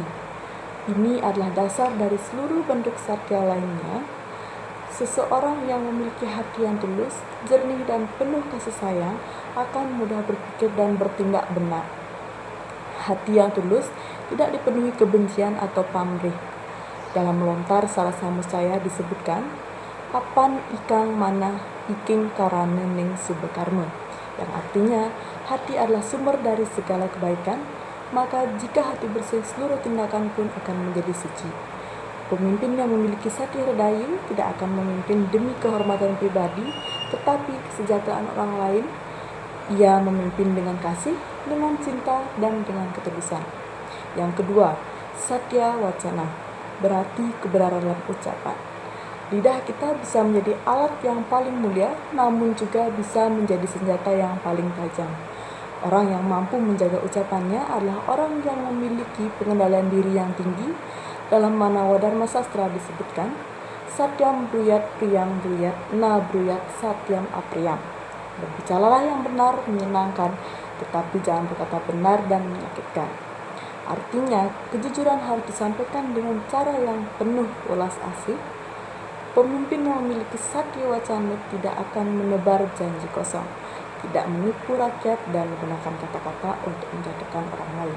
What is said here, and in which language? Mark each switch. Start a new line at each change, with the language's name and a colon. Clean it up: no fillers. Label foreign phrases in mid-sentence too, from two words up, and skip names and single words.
Indonesian: Ini adalah dasar dari seluruh bentuk satya lainnya. Seseorang yang memiliki hati yang tulus, jernih, dan penuh kasih sayang akan mudah berpikir dan bertindak benar. Hati yang tulus tidak dipenuhi kebencian atau pamrih. Dalam melontar Sarasa Muscaya disebutkan,
Kawi: apan ikang mana iking karane ning subakarma,
Indonesian: yang artinya hati adalah sumber dari segala kebaikan, maka jika hati bersih seluruh tindakan pun akan menjadi suci. Pemimpin yang memiliki satya hridaya tidak akan memimpin demi kehormatan pribadi, tetapi kesejahteraan orang lain. Ia memimpin dengan kasih, dengan cinta, dan dengan ketulusan. Yang kedua, Satya Wacana berarti kebenaran dalam ucapan. Lidah kita bisa menjadi alat yang paling mulia, namun juga bisa menjadi senjata yang paling tajam. Orang yang mampu menjaga ucapannya adalah orang yang memiliki pengendalian diri yang tinggi. Dalam Manawa Dharma Sastra disebutkan,
Sanskrit: सत्यं ब्रूयात् प्रियं ब्रूयात् न ब्रूयात् सत्यम् अप्रियम्.
Indonesian: Berbicaralah yang benar menyenangkan, tetapi jangan berkata benar dan menyakitkan. Artinya, kejujuran harus disampaikan dengan cara yang penuh welas asih. Pemimpin yang memiliki satya wacana tidak akan menebar janji kosong, tidak menipu rakyat dan menggunakan kata-kata untuk menjatuhkan orang lain.